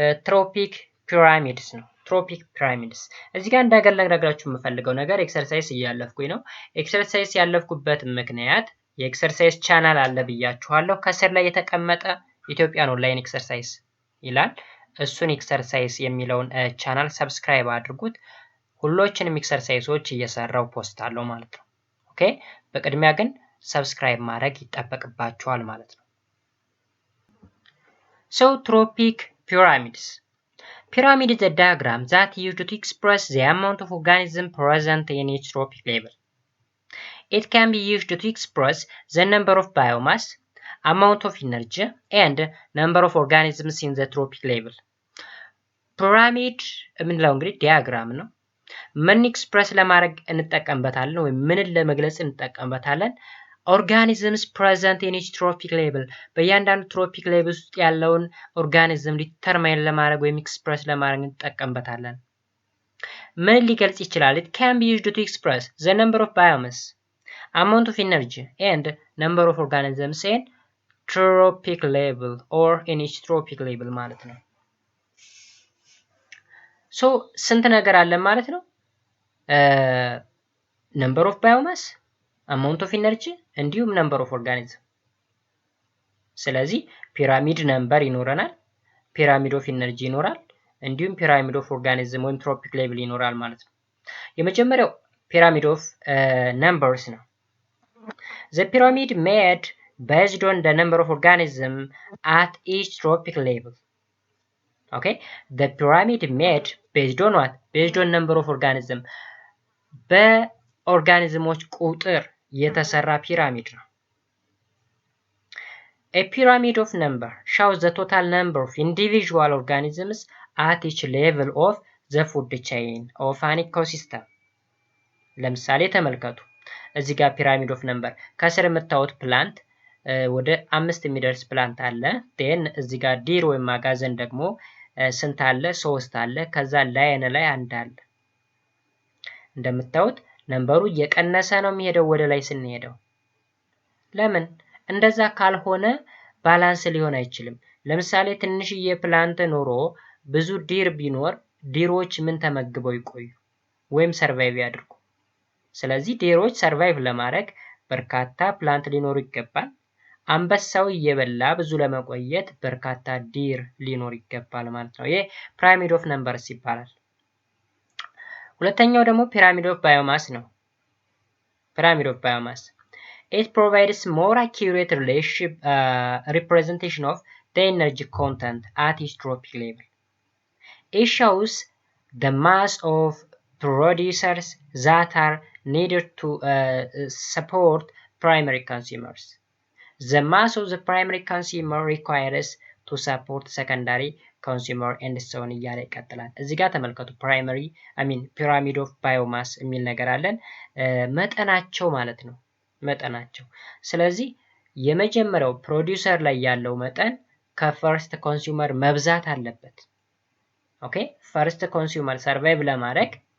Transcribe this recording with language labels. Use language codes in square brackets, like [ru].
[am] ትሮፒክ ፒራሚድስ ነው። ትሮፒክ ፒራሚድስ እዚህ ጋር እንዳገለግላችሁ የምፈልገው ነገር ኤክሰርሳይዝ እያለፍኩኝ ነው። ኤክሰርሳይዝ ያለፍኩበት ምክንያት የኤክሰርሳይዝ ቻናል አለ ብያችኋለሁ። ከስር ላይ የተቀመጠ ኢትዮጵያን ኦንላይን ኤክሰርሳይዝ ይላል። እሱን ኤክሰርሳይዝ የሚለውን ቻናል ሰብስክራይብ አድርጉት። ሁሎችንም ኤክሰርሳይዞች እየሰራው ፖስት አለው ማለት ነው። ኦኬ በቅድሚያ ግን ሰብስክራይብ ማድረግ ይጠበቅባችኋል ማለት ነው። [en] So tropic pyramids. Pyramid is a diagram that used to express the amount of organism present in each tropic level. It can be used to express the number of biomass, amount of energy, and number of organisms in the tropic level. [am] ፒራሚድ የምንለው እንግዲህ ዲያግራም ነው። ምን ኤክስፕረስ ለማድረግ እንጠቀምበታለን ወይም ምንን ለመግለጽ እንጠቀምበታለን? [en] ኦርጋኒዝምስ ፕሬዘንት ኢን ኢች ትሮፒክ ሌቭል፣ [am] በእያንዳንዱ ትሮፒክ ሌቭል ውስጥ ያለውን ኦርጋኒዝም ዲተርማይን ለማድረግ ወይም ኤክስፕረስ ለማድረግ እንጠቀምበታለን። ምን ሊገልጽ ይችላል? [en] it can be used to express the number of biomass, amount of energy, and number of organisms in tropic level or in each tropic level [am] ማለት ነው። ሶ ስንት ነገር አለ ማለት ነው? ነምበር ኦፍ ባዮማስ፣ አማውንት ኦፍ ኢነርጂ እንዲሁም ነምበር ኦፍ ኦርጋኒዝም። ስለዚህ ፒራሚድ ነምበር ይኖረናል፣ ፒራሚድ ኦፍ ኢነርጂ ይኖራል፣ እንዲሁም ፒራሚድ ኦፍ ኦርጋኒዝም ወይም ትሮፒክ ሌቭል ይኖራል ማለት ነው። የመጀመሪያው ፒራሚድ ኦፍ ነምበርስ ነው። [en] The pyramid made based on the number of organism at each tropic level. Okay, the pyramid made based on what? Based on number of organism. [am] በኦርጋኒዝሞች ቁጥር የተሰራ ፒራሚድ ነው። [en] A pyramid of number shows the total number of individual organisms at each level of the food chain of an ecosystem. [am] ለምሳሌ ተመልከቱ። እዚህ ጋር ፒራሚድ ኦፍ ነምበር ከስር የምታዩት ፕላንት ወደ 5 የሚደርስ ፕላንት አለ። ዴን እዚህ ጋር ዲር ወይም አጋዘን ደግሞ ስንት አለ? 3 አለ። ከዛ ላይን ላይ አንድ አለ። እንደምታዩት ነምበሩ እየቀነሰ ነው የሚሄደው ወደ ላይ ስንሄደው። ለምን? እንደዛ ካልሆነ ባላንስ ሊሆን አይችልም። ለምሳሌ ትንሽዬ ፕላንት ኖሮ ብዙ ዲር ቢኖር ዲሮች ምን ተመግበው ይቆዩ ወይም ሰርቫይቭ ያድርጉ? ስለዚህ ዲሮች ሰርቫይቭ ለማድረግ በርካታ ፕላንት ሊኖሩ ይገባል። አንበሳው እየበላ ብዙ ለመቆየት በርካታ ዲር ሊኖር ይገባል ማለት ነው። ይሄ ፒራሚድ ኦፍ ነምበርስ ይባላል። ሁለተኛው ደግሞ ፒራሚድ ኦፍ ባዮማስ ነው። ፒራሚድ ኦፍ ባዮማስ [en] it provides more accurate relationship representation of the energy content at its tropic level. It shows the mass of producers that are needed to support primary consumers. The mass of the primary consumer requires to support secondary consumer [am] and so on እያለ ይቀጥላል። እዚህ ጋር ተመልከቱ ፕራይመሪ ፒራሚድ ኦፍ ባዮማስ የሚል ነገር አለን። መጠናቸው ማለት ነው መጠናቸው። ስለዚህ የመጀመሪያው ፕሮዲውሰር ላይ ያለው መጠን ከፈርስት ኮንሱመር መብዛት አለበት። ኦኬ ፈርስት ኮንሱመር ሰርቫይቭ ለማድረግ